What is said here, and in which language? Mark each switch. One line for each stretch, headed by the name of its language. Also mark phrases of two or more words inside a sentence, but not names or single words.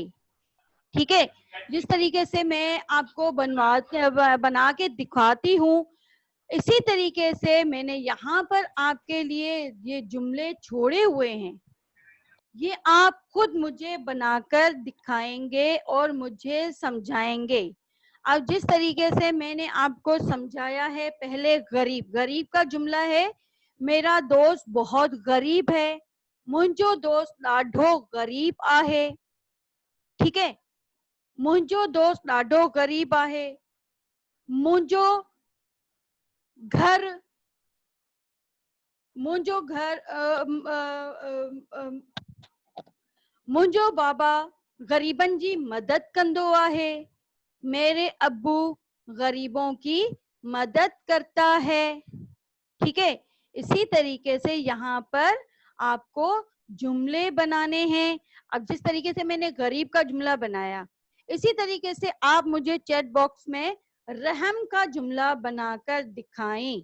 Urdu: ٹھیک ہے، جس طریقے سے میں آپ کو بنا کے دکھاتی ہوں، اسی طریقے سے میں نے یہاں پر آپ کے لیے یہ جملے چھوڑے ہوئے ہیں، یہ آپ خود مجھے بنا کر دکھائیں گے اور مجھے سمجھائیں گے. اب جس طریقے سے میں نے آپ کو سمجھایا ہے، پہلے غریب، غریب کا جملہ ہے میرا دوست بہت غریب ہے,
Sindhi: मुंहिंजो दोस्त ॾाढो गरीब आहे।
Urdu: ٹھیک ہے,
Sindhi: मुंहिंजो दोस्त ॾाढो गरीब आहे, मुंहिंजो घर, मुंहिंजो घर मुंहिंजो बाबा गरीबन जी मदद कंदो आहे,
Urdu: میرے ابو غریبوں کی مدد کرتا ہے. ٹھیک ہے، اسی طریقے سے یہاں پر آپ کو جملے بنانے ہیں. اب جس طریقے سے میں نے غریب کا جملہ بنایا، اسی طریقے سے آپ مجھے چیٹ باکس میں رحم کا جملہ بنا کر دکھائیں.